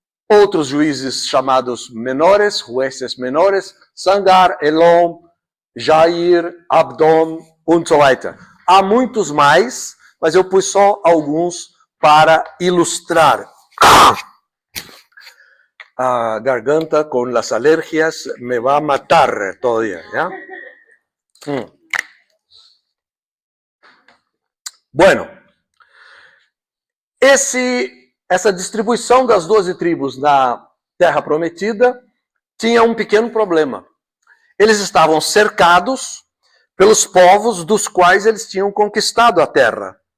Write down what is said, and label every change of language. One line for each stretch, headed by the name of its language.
Portuguese: Outros juízes chamados menores,
Spanish: jueces menores,
Portuguese: Sangar, Elom, Jair, Abdon,
German: und so weiter.
Portuguese: Há muitos mais, mas eu pus só alguns para ilustrar.
Spanish: A garganta com las alergias me va a matar todavía, ¿ya?
Portuguese: Bueno, essa distribuição das 12 tribos na Terra Prometida tinha um pequeno problema. Eles estavam cercados pelos povos dos quais eles tinham conquistado a terra.